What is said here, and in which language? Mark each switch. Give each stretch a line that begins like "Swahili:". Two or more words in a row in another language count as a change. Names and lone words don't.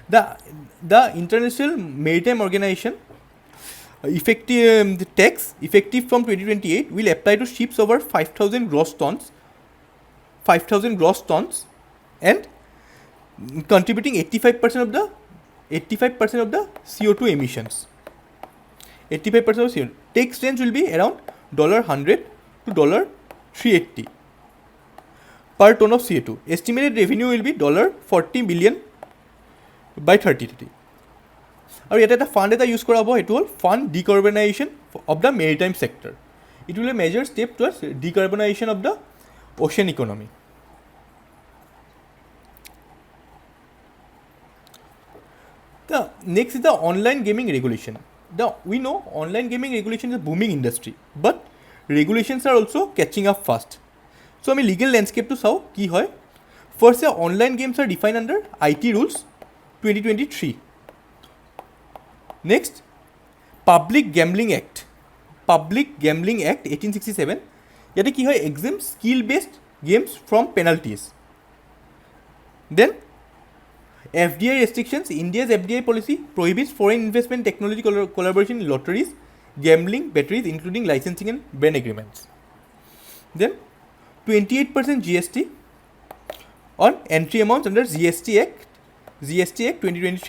English: The International Maritime Organization the tax effective from 2028 will apply to ships over 5,000 gross tons, and contributing 85% of the CO2 emissions. 85% of CO2. Tax range will be around $100 to $380 per ton of CO2. Estimated revenue will be $40 billion by 2030.
Assamese: আৰু ইয়াতে এটা ফাণ্ড এটা ইউজ কৰা হ'ব, সেইটো হ'ল
English: fund decarbonisation of the maritime sector. it will a major step towards decarbonisation of the ocean economy. The next is the online gaming regulation. We know online gaming regulation is a booming industry, but regulations are also catching up fast.
Assamese: So আমি
English: legal landscape to
Assamese: চাওঁ কি হয়.
English: First, online games are defined under IT rules 2023. Next, Public Gambling Act 1867.
Assamese: ইয়াতে কি হয়,
English: exempt skill based games from penalties. Then FDI restrictions. India's FDI policy prohibits foreign investment technology collaboration in lotteries, gambling, batteries, including licensing and ban agreements. Then 28% GST on entry amounts under GST Act 2023.